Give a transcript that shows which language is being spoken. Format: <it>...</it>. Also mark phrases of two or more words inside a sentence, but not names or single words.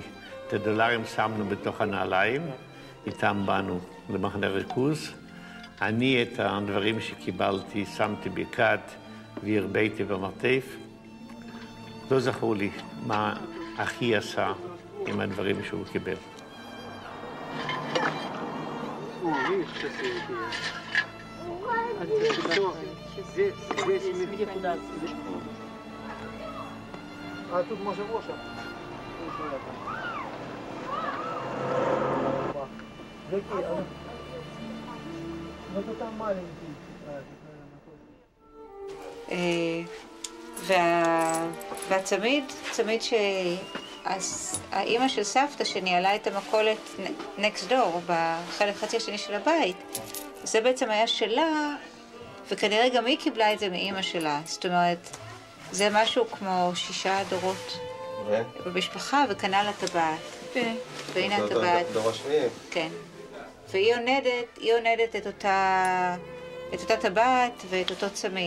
<he>את הדולרים שמנו בתוך הנעליים, איתם באנו למחנה ריכוז. אני את הדברים שקיבלתי שמתי בכד והרביתי במרתף. לא זכור לי מה אחי עשה עם הדברים שהוא קיבל.</he> <uk>А тут може воша. Ну то там маленький.</uk> <he>והצמיד, צמיד שהאימא של סבתא שניהלה את המכולת</he> <en>next door</en> <he>בחלק חצי השני של הבית, זה בעצם היה שלה, וכנראה גם היא קיבלה את זה מאימא שלה. זאת אומרת, זה משהו כמו 6 דורות במשפחה, וכנ"ל הטבעת. והנה הטבעת. דור השני. כן. והיא עונדת את אותה טבעת ואת אותו צמיד.</he>